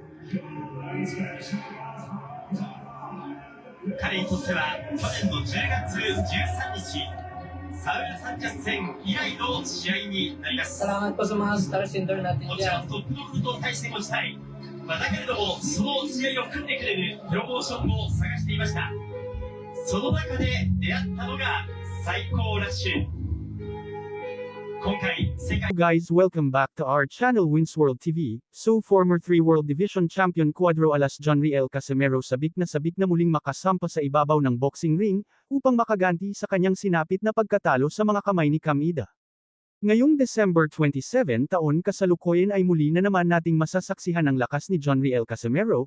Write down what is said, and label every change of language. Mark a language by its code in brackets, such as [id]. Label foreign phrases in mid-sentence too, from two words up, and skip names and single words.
[ja] 彼にとっては去年の10月13日、サウル・サンチャス戦以来の試合になります。 [tl] Salamat po sa mga star center natin [ja] もちろ [tl] dyan. [ja] んトップどころと対してもしたい。だけれども、その試合を組んでくれるプロモーションを探していました。その中で出会ったのが最高ラッシュ。今回、世界 [en] Guys, welcome back to our channel Wins World TV. So former 3 World Division Champion [tl] Cuadro Alas Jonriel Casimero sabik na muling makasampa sa ibabaw ng [en] boxing ring, [tl] upang makaganti sa kanyang sinapit na pagkatalo sa mga kamay ni Cam Ida. Ngayong December 27 taon kasalukuyan ay muli na naman nating masasaksihan ang lakas ni Jonriel Casimero.